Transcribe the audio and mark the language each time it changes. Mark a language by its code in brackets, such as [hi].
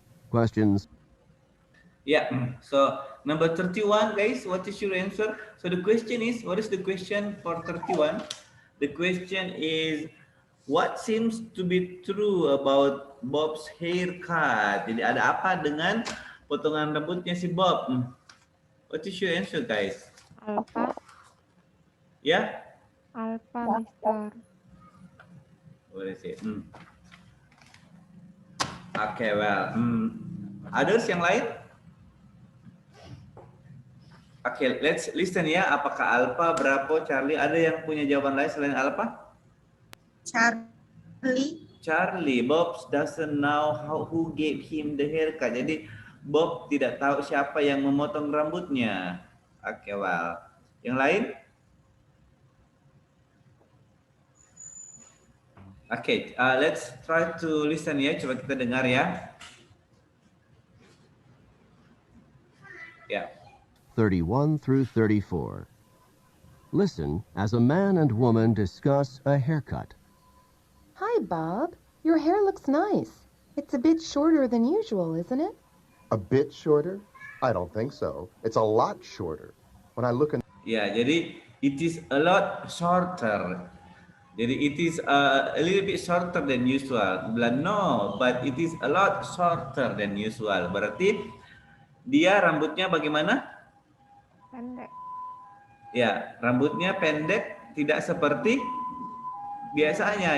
[en] Questions? Yeah, so number 31, guys, what is your answer? So the question is, what is the question for 31? The question is, what seems to be true about Bob's haircut? [id] Jadi ada apa dengan potongan rambutnya si Bob? [en] What is your answer, guys? Alpha, Yeah? Alpha, Mister. What is it? Okay, well, others [id] yang lain? [en] Okay, let's listen [id] ya. Apakah Alpha, Bravo, Charlie, ada yang punya jawaban lain selain Alpha? [en] Charlie. Charlie, Bob doesn't know who gave him the haircut. [id] Jadi Bob tidak tahu siapa yang memotong rambutnya. Oke, well. Yang lain? Oke, [en] let's try to listen [id] ya. Coba kita dengar ya. Ya. [en] 31 through 34. Listen as a man and woman discuss a haircut. Hi, Bob. Your hair looks nice. It's a bit shorter than usual, isn't it? A bit shorter? I don't think so. It's a lot shorter. When I look in [id] Ya, jadi [en] it is a lot shorter. [id] Jadi [en] it is a little bit shorter than usual. [id] Bilang [en] no, but it is a lot shorter than usual. [id] Berarti dia rambutnya bagaimana? Pendek. Ya, rambutnya pendek, tidak seperti biasanya.